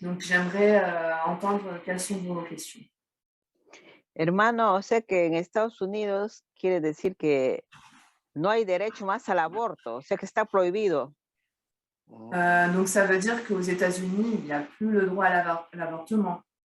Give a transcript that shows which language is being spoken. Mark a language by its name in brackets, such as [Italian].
[French] Donc j'aimerais entendre quelles sont vos questions. [Spanish] Hermano, o sea que en Estados Unidos quiere decir que no hay derecho más al aborto, o sea que está prohibido. [French] Donc ça veut dire qu'aux États-Unis, il n'y a plus le droit à l'avortement.